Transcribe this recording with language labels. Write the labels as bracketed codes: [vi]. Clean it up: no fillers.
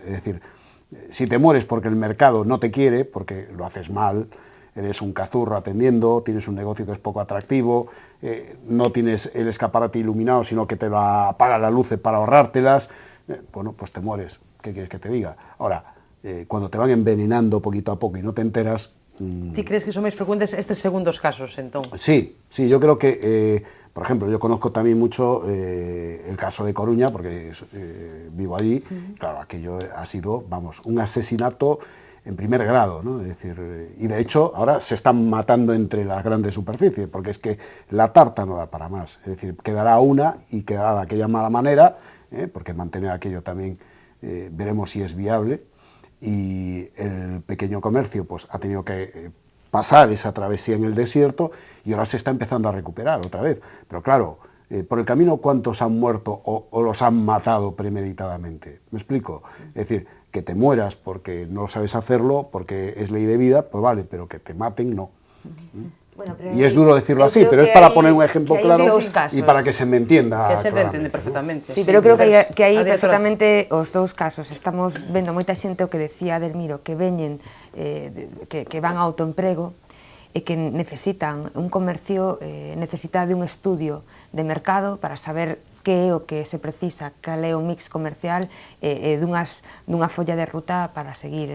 [es] Es decir, si te mueres porque el mercado no te quiere, porque lo haces mal, eres un cazurro atendiendo, tienes un negocio que es poco atractivo, no tienes el escaparate iluminado, sino que te lo apaga las luces para ahorrártelas, bueno, pues te mueres. ¿Qué quieres que te diga? Ahora, cuando te van envenenando poquito a poco y no te enteras... [gl] ¿Ti crees que son máis frecuentes estes segundos casos, entón? [es] Sí, yo creo que, por ejemplo, yo conozco también mucho el caso de Coruña, porque vivo allí, claro, aquello ha sido, vamos, un asesinato en primer grado, ¿no? Es decir, y de hecho ahora se están matando entre las grandes superficies, porque es que la tarta no da para más, es decir, quedará una y quedará de aquella mala manera, porque mantener aquello también veremos si es viable, y el pequeño comercio pues ha tenido que pasar esa travesía en el desierto y ahora se está empezando a recuperar otra vez. Pero claro, por el camino, ¿cuántos han muerto o los han matado premeditadamente? ¿Me explico? Es decir, que te mueras porque no sabes hacerlo, porque es ley de vida, pues vale, pero que te maten, no. Bueno, y es duro decirlo así, pero es para poner un ejemplo claro y para que se me entienda. Que se te entiende perfectamente. [gl] Sí, pero creo que hai perfectamente os dous casos. Estamos vendo moita xente o que decía Delmiro, que veñen, que van ao autoemprego e que necesitan un comercio, necesita de un estudio de mercado para saber que é o que se precisa, cal é o mix comercial dunha folla de ruta para seguir.